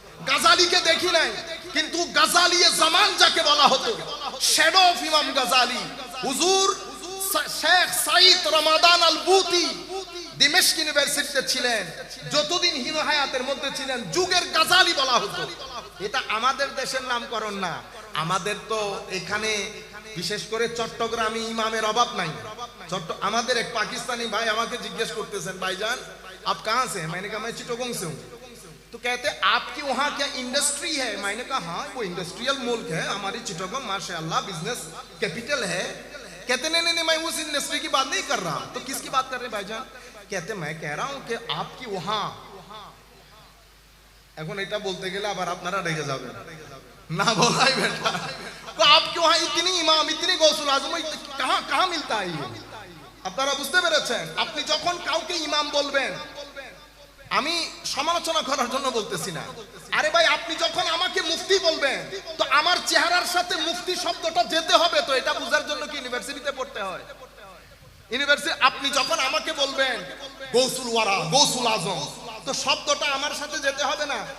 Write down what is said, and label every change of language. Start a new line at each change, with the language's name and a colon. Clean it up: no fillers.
Bangla: গাজালিকে দেখি নাই, কিন্তু গাজালিয়ে জামান যাকে বলা হতো, শ্যাডো অফ ইমাম গাজালি, হুজুর শেখ সাঈদ রমাদান আল বুতি দিমেশক ইউনিভার্সিটিতে ছিলেন, যতদিন হিনো হায়াতের মধ্যে ছিলেন, যুগের গাজালি বলা হতো। এটা আমাদের দেশের নামকরণ না, আমাদের তো এখানে বিশেষ করে চট্টগ্রামে ইমামের অভাব নাই। আমাদের এক পাকিস্তানি ভাই আমাকে জিজ্ঞেস করতেছেন,
Hindi: ভাईजान आप कहां से हैं? मैंने कहा मैं चिटोगोंग से हूं। तो कहते आपके वहां क्या इंडस्ट्री है? मैंने कहा हाँ, वो इंडस्ट्रियल मुल्क है, हमारी चिटोगोंग माशाअल्लाह बिजनेस कैपिटल है। कहते नहीं नहीं मैं उस इंडस्ट्री की बात नहीं कर रहा। तो किसकी बात कर रहे हैं भाईजान? कहते मैं कह रहा हूं कि आपकी वहां,
Bangla: এখন এটা বলতে গেলে আবার আপনারা রেগে যাবেন, না বলাই বেটা, তো
Hindi: आपके वहां इतनी इमाम, इतनी गौसुल आजम कहां कहां मिलता है ये?
Bangla: আপনারা বুঝতে পেরেছেন? আপনি যখন কাউকে ইমাম বলবেন, আমি সমালোচনা করার জন্য বলতেছি না, আরে ভাই আপনি যখন আমাকে মুফতি বলবেন, তো আমার চেহারার সাথে মুফতি শব্দটা যেতে হবে, তো এটা বোঝার জন্য কি ইউনিভার্সিটিতে পড়তে হয়? ইউনিভার্সিটি আপনি যখন আমাকে বলবেন গৌসুল ওয়ারা, গৌসুল আজম, তো শব্দটা আমার সাথে যেতে হবে না?